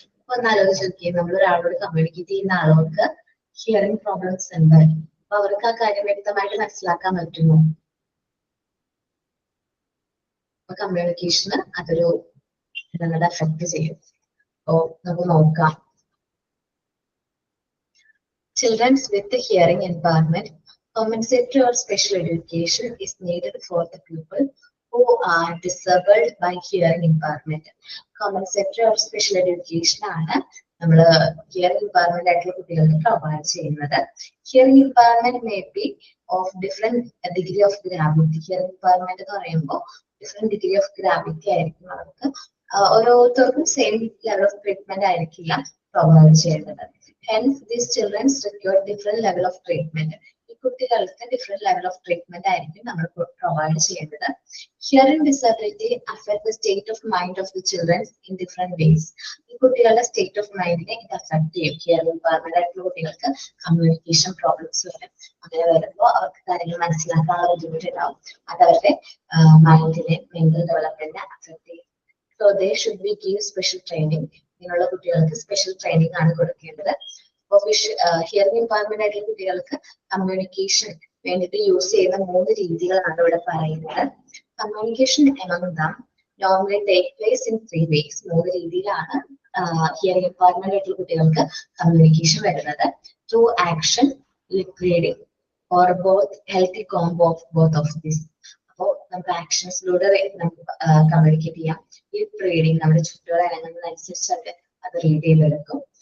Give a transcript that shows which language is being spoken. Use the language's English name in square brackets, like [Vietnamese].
[Malayalam] അപ്പൊ ഒന്ന് ആലോചിച്ച് നോക്കിയേ, നമ്മൾ ഒരാളോട് കമ്മ്യൂണിക്കേറ്റ് ചെയ്യുന്ന ആളുകൾക്ക് ഹിയറിംഗ് പ്രോബ്ലംസ് ഉണ്ട്. അപ്പൊ അവർക്ക് ആ കാര്യം വ്യക്തമായിട്ട് മനസ്സിലാക്കാൻ പറ്റുമോ? അപ്പൊ കമ്മ്യൂണിക്കേഷന് അതൊരു അഫക്ട് ചെയ്യും. അപ്പോ നമുക്ക് നോക്കാം. [English] Children with hearing impairment, compensatory or special education is needed for the people who are disabled by hearing impairment. Compensatory or special education [Malayalam] ആണ് നമ്മൾ ഹിയറിംഗ് ഇംപയർമെന്റ് ആയിട്ടുള്ള കുട്ടികൾക്ക് പ്രൊവൈഡ് ചെയ്യുന്നത്. [English] Hearing impairment may be of different degree of gravity. [Malayalam] Hearing ഇംപയർമെന്റ് എന്ന് പറയുമ്പോൾ different degree of gravity ആയിരിക്കും അവർക്ക്. ഓരോരുത്തർക്കും സെയിം ലെവൽ ഓഫ് ട്രീറ്റ്മെന്റ് ആയിരിക്കില്ല പ്രൊവൈഡ് ചെയ്യുന്നത്. [English] Hence, these children require different level of treatment. [Malayalam] ഈ കുട്ടികൾക്ക് ഡിഫറെന്റ് ലെവൽ ഓഫ് ട്രീറ്റ്മെന്റ് ആയിരിക്കും നമ്മൾ പ്രൊവൈഡ് ചെയ്യുന്നത്. [English] Hearing disability affect the state of mind of the children in different ways. [Malayalam] ഈ കുട്ടികളുടെ state of മൈൻഡിനെ ഇത് അഫക്ട് ചെയ്യും. ഹിയറിംഗ് ഇംപയർമെന്റ് ആയിട്ടുള്ള കുട്ടികൾക്ക് കമ്മ്യൂണിക്കേഷൻ പ്രോബ്ലംസ് വരും. അങ്ങനെ വരുമ്പോൾ അവർക്ക് കാര്യങ്ങൾ മനസ്സിലാക്കാനുള്ള ബുദ്ധിമുട്ടുണ്ടാവും. അത് അവരുടെ മൈൻഡിനെ മെന്റൽ ഡെവലപ്മെന്റിനെ അഫക്ട് ചെയ്യും. [English] So they should be give special training. [Malayalam] ഇങ്ങനെയുള്ള കുട്ടികൾക്ക് സ്പെഷ്യൽ ട്രെയിനിങ് ആണ് കൊടുക്കേണ്ടത്. അപ്പോൾ ഹിയറിംഗ് ഇംപയർമെന്റ് ആയിട്ടുള്ള കുട്ടികൾക്ക് കമ്മ്യൂണിക്കേഷൻ വേണ്ടിയിട്ട് യൂസ് ചെയ്യുന്ന 3 രീതികളാണ് ഇവിടെ പറയുന്നത്. [English] Communication among them normally take place in 3 ways. [Malayalam] 3 രീതിയിലാണ് ഹിയറിംഗ് ഇമ്പയർമെന്റ് ആയിട്ടുള്ള കുട്ടികൾക്ക് കമ്മ്യൂണിക്കേഷൻ വരുന്നത്. [English] Through action, lip reading or both healthy combo of both of this. [Malayalam] അപ്പോൾ നമുക്ക് ആക്ഷൻസിലൂടെ നമുക്ക് കമ്മ്യൂണിക്കേറ്റ് ചെയ്യാം. ലിപ് റീഡിംഗ് നമ്മുടെ ചുറ്റുകൾ അനങ്ങുന്നതനുസരിച്ച് അത് റീഡ് ചെയ്തെടുക്കും.